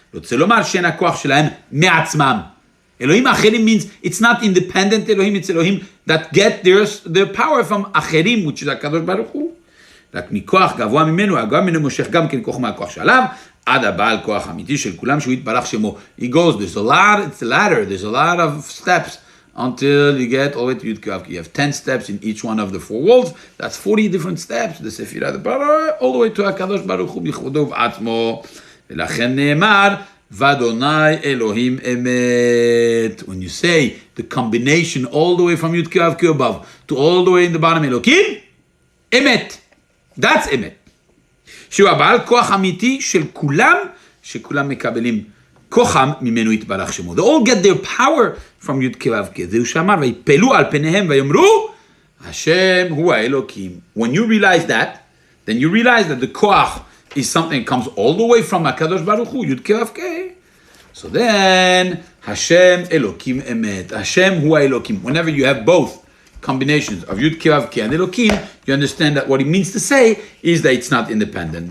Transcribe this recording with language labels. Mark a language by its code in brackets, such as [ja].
[he] רוצה לומר שאין הכוח שלהם מעצמם. אלוהים אחרים [en] means it's not independent אלוהים, it's אלוהים that get their power from אחרים, which is [he] הקדוש ברוך הוא. רק מכוח גבוה ממנו, הגבוה ממנו מושך גם כן כוח מהכוח שעליו, עד הבעל כוח אמיתי של כולם שהוא יתברך שמו. [en] He goes, it's a ladder, there's a lot of steps until you get all the way to Yud Kei Vav Kei. You have 10 steps in each one of the 4 walls. That's 40 different steps. The Sephirah, the Bara, all the way to HaKadosh Baruch Hu b'chvodo v'atzmo. [he] ולכן נאמר, ואדוני אלוהים אמת. [en] When you say the combination all the way from Yud Kei Vav Kei above to all the way in the bottom, [he] אלוקים, אמת. [en] That's אמת. [he] שהוא הבעל כוח אמיתי של כולם, שכולם מקבלים כוחם ממנו יתברך שמו. [en] They all get their power from Yud Kei Vav Kei. [he] זהו שאמר, ויפלו על פניהם ויאמרו, השם הוא האלוקים. [en] When you realize that, then you realize that the koach is something that comes all the way from HaKadosh Baruch Hu, Yud Kei Vav Kei. So then, Hashem Elokim Emet. Hashem Hu HaElokim. Whenever you have both combinations of Yud Kei Vav Kei and Elokim, you understand that what it means to say is that it's not independent.